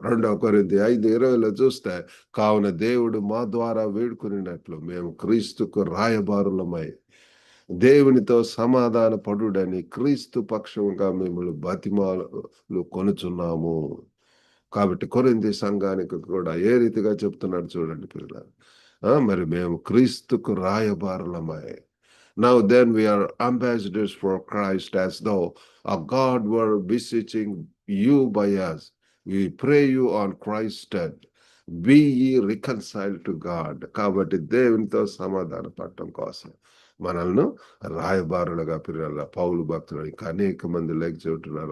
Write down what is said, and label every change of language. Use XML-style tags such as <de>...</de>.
<te>2 కొరింథీ 5:20లో చూస్తే, కావున దేవుడు మా ద్వారా వేడుకొనినట్లు మేము క్రీస్తుకు రాయబారులమై దేవునితో సమాధాన పడుడని క్రీస్తు పక్షంగా మిమ్మల్ని బతిమాలు కొనుచున్నాము. కాబట్టి కొరింథీ సంఘానికి కూడా ఏ రీతిగా చెప్తున్నాడు చూడండి ప్రియులారా. మరి మేము క్రీస్తుకు రాయబారులమై.</te> <en>Now then we are ambassadors for Christ, as though a God were beseeching you by us. We pray you on Christ's stead. Be ye reconciled to God.</en> <te>కాబట్టి దేవునితో సమాధాన పడటం కోసం మనల్ని రాయబారులుగా పిల్లల పౌలు భక్తులు ఇంకా అనేక మంది లేక చెబుతున్నారు.</te>